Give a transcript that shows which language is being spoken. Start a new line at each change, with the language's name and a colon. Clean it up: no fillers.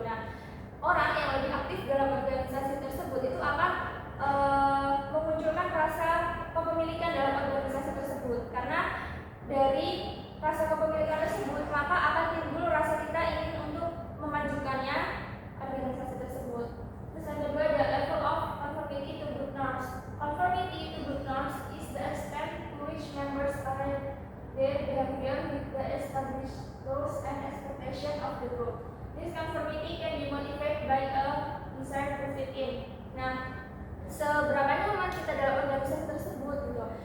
Indonesian: Nah orang yang lebih aktif dalam organisasi tersebut itu akan memunculkan rasa kepemilikan dalam organisasi tersebut. Karena dari rasa kepemilikan tersebut maka akan timbul rasa kita ingin untuk memajukannya organisasi tersebut. Terus yang kedua ada
English: level of conformity to group norms. Conformity to group norms is the extent to which members align their behavior with the established goals and expectation of the group. This conformity can be motivated by a desire to fit in.
Indonesian: Nah, seberapa nyaman kita dalam organisasi tersebut gitu.